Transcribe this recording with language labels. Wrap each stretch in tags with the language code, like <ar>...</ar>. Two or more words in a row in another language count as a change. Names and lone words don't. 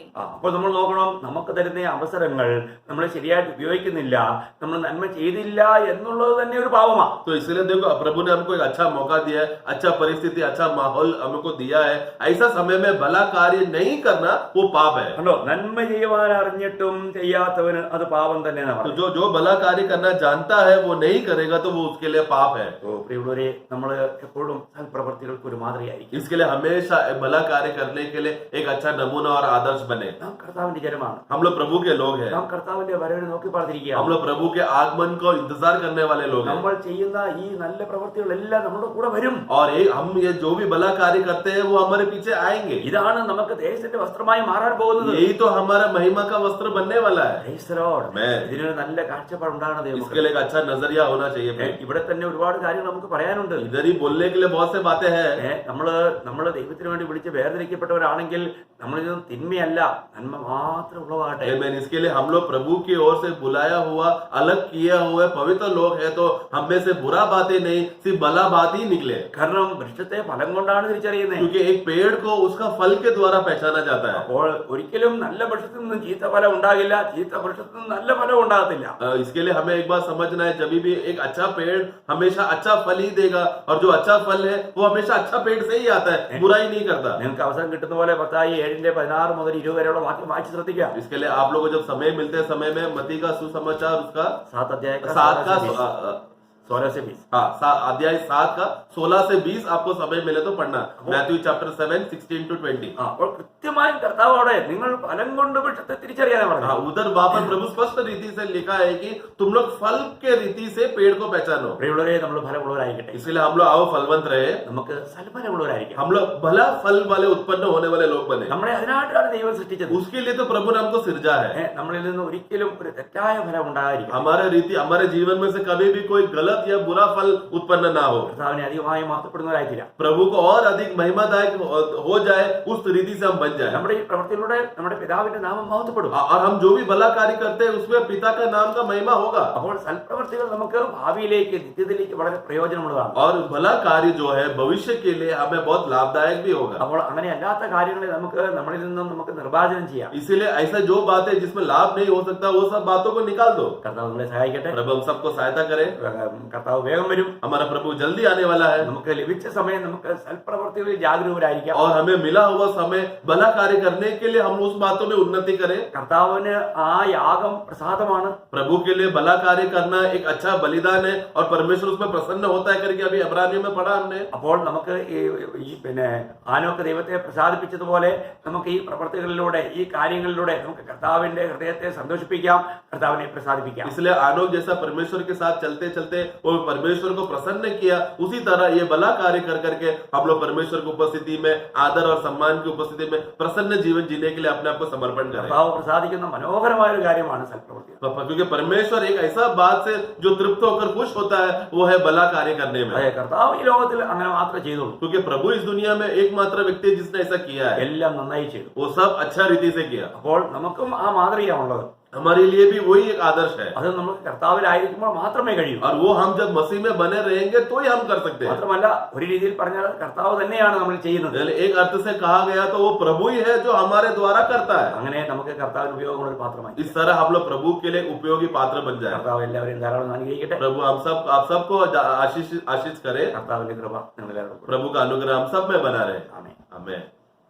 <ml>അപ്പോൾ നമ്മൾ നോക്കണം, നമുക്ക് തരുന്ന അവസരങ്ങൾ നമ്മൾ ശരിയായിട്ട് ഉപയോഗിക്കുന്നില്ല, നമ്മൾ നന്മ ചെയ്തില്ല എന്നുള്ളത് തന്നെ ഒരു പാപമാണ്.</ml> <hi>तो इसलिए देखो, प्रभु ने हमको एक अच्छा मौका दिया है, अच्छा परिस्थिति, अच्छा माहौल हमको दिया है। ऐसा समय में भला कार्य नहीं करना वो पाप है।</hi> <ml>കണ്ടോ, നന്മ ചെയ്യുവാൻ അറിഞ്ഞിട്ടും ചെയ്യാത്തവന് അത് പാപം തന്നെയാണ്.</ml> <hi>तो जो भला कार्य करना जानता है वो नहीं करेगा तो वो उसके लिए पाप है।</hi> <ml>പ്രിയമുള്ളവരെ, നമ്മൾ എപ്പോഴും സൽപ്രവർത്തികൾക്ക് ഒരു മാതൃകയായിരിക്കും.</ml> <hi>इसके लिए हमेशा भला कार्य कार्य करने के लिए एक अच्छा नमूना और आदर्श बने।</hi> <ml>നാം കർത്താവിന്റെ ജനമാണ്.</ml> <hi>हम लोग प्रभु के लोग हैं,</hi> <ml>നാം കർത്താവിന്റെ വരവിനെ നോക്കി</ml> <hi>हम</hi> <ml>പാർത്തിരിക്കുകയാണ്.</ml> <hi>लोग प्रभु के आगमन को इंतजार करने वाले लोग हैं।</hi> <ml>നമ്മൾ ചെയ്യുന്ന ഈ നല്ല പ്രവൃത്തികളെല്ലാം നമ്മുടെ കൂടെ വരും.</ml> <hi>और हम ये जो भी भला कार्य करते हैं वो हमारे पीछे आएंगे।</hi> <ml>ഇതാണ് നമുക്ക് ദേശത്തിന്റെ വസ്ത്രമായി മാറാൻ പോകുന്നത്.</ml> <hi>यही तो हमारा महिमा का वस्त्र बनने वाला है।</hi> <en>Praise the Lord. Amen.</en> <ml>ഇതിനൊരു നല്ല കാഴ്ചപ്പാട് ഉണ്ടാകണം ദൈവമക്കളെ.</ml> <hi>इसके लिए एक अच्छा नजरिया होना चाहिए।</hi> <ml>ഇവിടെ തന്നെ ഒരുപാട് കാര്യങ്ങൾ നമുക്ക് പറയാനുണ്ട്.</ml> <hi>इधर ही बोलने के लिए बहुत से बातें हैं।</hi> <ml>നമ്മള് ദൈവത്തിന് വേണ്ടി വിളിച്ച് വേർതിരിക്കപ്പെട്ടവരാണെങ്കിൽ നമ്മളിൽ നിന്ന് തിന്മയല്ല നന്മ മാത്രം ഉളവാകട്ടെ.</ml> <en>Amen.</en> <hi>इसके लिए हम लोग प्रभु की ओर से बुलाया हुआ, अलग किया हुआ पवित्र लोग है, तो हम में से बुरा बातें नहीं, सिर्फ भला बात ही निकले।</hi> <ml>കാരണം വൃക്ഷത്തെ ഫലം കൊണ്ടാണ് തിരിച്ചറിയുന്നത്.</ml> <hi>क्योंकि एक पेड़ को उसका फल के द्वारा पहचाना जाता है।</hi> <ml>അപ്പോൾ ഒരിക്കലും നല്ല വൃക്ഷത്തിൽ നിന്നും ചീത്ത ഫലം ഉണ്ടാകില്ല, ചീത്ത വൃക്ഷത്തിൽ നിന്നും നല്ല ഫലം ഉണ്ടാകത്തില്ല.</ml> <hi>इसके लिए हमें एक बात समझना है, जब भी एक अच्छा पेड़ हमेशा अच्छा फल ही देगा, और जो अच्छा फल है वो हमेशा अच्छा पेड़ से ही आता है, बुराई नहीं करता।</hi> <ml>നിങ്ങൾക്ക് അവസരം കിട്ടുന്ന പോലെ 7:16 മുതൽ 20 വരെയുള്ള വാക്യം വായിച്ച് ശ്രദ്ധിക്കാം.</ml> <hi>इसके लिए आप लोगों को जब समय मिलते हैं, समय में मत्ती का सुसमाचार उसका 7 अध्याय का 7 का 16 से 20 अध्याय 7 का 16 से 20 आपको समय मिले तो पढ़ना।</hi> <en>Matthew chapter 7 16 to 20.</en> <ml>അപ്പോൾ കൃത്യമായും കർത്താവോടെ നിങ്ങൾ ഫലം കൊണ്ട് വൃക്ഷത്തെ തിരിച്ചറിയാതെ പറഞ്ഞു.</ml> <hi>उधर वहां पर प्रभु स्पष्ट रीति से लिखा है कि तुम लोग फल के रीति से पेड़ को पहचानो।</hi> <ml>പ്രിയമുള്ളവരെ നമ്മൾ ഫലമുള്ളവരായിരിക്കട്ടെ.</ml> <hi>इसलिए हम लोग आओ फलवंत रहे,</hi> <ml>നമുക്ക് സൽഫലമുള്ളവരായിരിക്കാം.</ml> <hi>हम लोग भला फल वाले उत्पन्न होने वाले लोग बने।</hi> <ml>നമ്മളെ അതിനായിട്ടാണ് ദൈവം സൃഷ്ടിച്ചത്.</ml> <hi>उसके लिए तो प्रभु ने हमको सिरजा है।</hi> <ml>നമ്മളിൽ നിന്ന് ഒരിക്കലും ഒരു തെറ്റായ ഫലം ഉണ്ടാകാതിരിക്കും.</ml> <hi>हमारे रीति हमारे जीवन में से कभी भी कोई गलत या बुरा फल उत्पन्न ना हो।</hi> <ml>കർത്താവിനെ അധികമായി മാറ്റപ്പെടുന്നവരായിട്ടില്ല.</ml> <hi>प्रभु को और अधिक महिमादायक हो जाए, उस रीति से हम बन जाए।</hi> <ml>നമ്മുടെ ഈ പ്രവൃത്തിയിലൂടെ നമ്മുടെ പിതാവിന്റെ നാമം മഹത്വപ്പെടും.</ml> <hi>और हम जो भी भला कार्य करते हैं उसमें पिता का नाम का महिमा होगा।</hi> <ml>അപ്പോൾ സൽപ്രവൃത്തികൾ നമുക്ക് ഭാവിയിലേക്ക് നിത്യത്തിലേക്ക് വളരെ പ്രയോജനമുള്ളതാണ്.</ml> <hi>और भला कार्य जो है भविष्य के लिए हमें बहुत लाभदायक भी होगा।</hi> <ml>അപ്പോൾ അങ്ങനെ അല്ലാത്ത കാര്യങ്ങളെ നമുക്ക് നമ്മളിൽ നിന്നും നമുക്ക് നിർവാചനം ചെയ്യാം.</ml> <hi>इसीलिए ऐसा जो बात है जिसमें लाभ नहीं हो सकता, वो सब बातों को निकाल दो।</hi> <ml>കർത്താവ് നമ്മളെ സഹായിക്കട്ടെ.</ml> <hi>प्रभु हम सबको सहायता करे।</hi> <ml>കർത്താവ് വേഗം വരും.</ml> <hi>हमारा प्रभु जल्दी आने वाला है।</hi> <ml>നമുക്ക് ലഭിച്ച സമയം നമുക്ക് സൽപ്രവൃത്തികളിൽ ജാഗരൂകരായിരിക്കാം.</ml> <hi>और हमें मिला हुआ समय भला कार्य करने के लिए हम उस बातों में उन्नति करें।</hi> <ml>കർത്താവിന് ആ യാഗം പ്രസാദമാണ്.</ml> <hi>प्रभु के लिए भला कार्य करना एक अच्छा बलिदान है, और परमेश्वर उसमें प्रसन्न होता है करके अभी इब्रानियों में पढ़ा हमने।</hi> <ml>അപ്പോൾ നമുക്ക് ഈ ആനോക്ക് ദൈവത്തെ പ്രസാദിപ്പിച്ചതുപോലെ നമുക്ക് ഈ പ്രവർത്തികളിലൂടെ ഈ കാര്യങ്ങളിലൂടെ നമുക്ക് കർത്താവിന്റെ ഹൃദയത്തെ സന്തോഷിപ്പിക്കാം, കർത്താവിനെ പ്രസാദിപ്പിക്കാം.</ml> <hi>इसलिए आनोक जैसा परमेश्वर के साथ चलते चलते वो परमेश्वर को प्रसन्न किया, उसी तरह ये भला कार्य कर करके हम लोग परमेश्वर की उपस्थिति में, आदर और सम्मान की उपस्थिति में प्रसन्न जीवन जीने के लिए अपने आप को समर्पण करें।</hi> <ml>കർത്താവ് പ്രസാദിക്കുന്ന മനോഹരമായ ഒരു കാര്യമാണ് സൽപ്രവൃത്തി.</ml> <hi>क्योंकि परमेश्वर एक ऐसा बात से जो तृप्त होकर खुश होता है, वो है भला कार्य करने में।</hi> <ml>അതെ, കർത്താവ് ഈ ലോകത്തിൽ അങ്ങനെ മാത്രമേ ചെയ്തുള്ളൂ.</ml> <hi>क्योंकि प्रभु इस दुनिया में एकमात्र व्यक्ति है जिसने ऐसा किया है,</hi> <ml>എല്ലാം നന്നായി ചെയ്തു.</ml> <hi>वो सब अच्छा रीति से किया।</hi> <ml>അപ്പോൾ നമുക്കും ആ മാതൃകയാണുള്ളത്.</ml> <hi>हमारे लिए भी वही एक आदर्श है,</hi> <ml>അത് നമുക്ക് കർത്താവിലായിരിക്കുമ്പോൾ മാത്രമേ കഴിയൂ.</ml> <hi>और वो हम जब मसीह में बने रहेंगे तो ही हम कर सकते हैं।</hi> <ml>മാത്രമല്ല ഒരു രീതിയിൽ പറഞ്ഞാൽ കർത്താവ് തന്നെയാണ് നമ്മൾ ചെയ്യുന്നത്.</ml> <hi>एक अर्थ से कहा गया तो वो प्रभु ही है जो हमारे द्वारा करता है।</hi> <ml>അങ്ങനെ നമുക്ക് കർത്താവിന് ഉപയോഗമുള്ള ഒരു പാത്രമായി.</ml> <hi>इस तरह हम लोग प्रभु के लिए उपयोगी पात्र बन जाए।</hi> <ml>കർത്താവ് എല്ലാവരെയും ധാരാളം അനുഗ്രഹിക്കട്ടെ.</ml> <hi>प्रभु आप सबको आशीष करे।</hi> <ml>കർത്താവിന്റെ കൃപ നിങ്ങളെല്ലാവരും</ml> <hi>प्रभु का अनुग्रह हम सब में बना रहे।</hi> <ml>ആമേൻ.</ml> <hi>आमीन।</hi>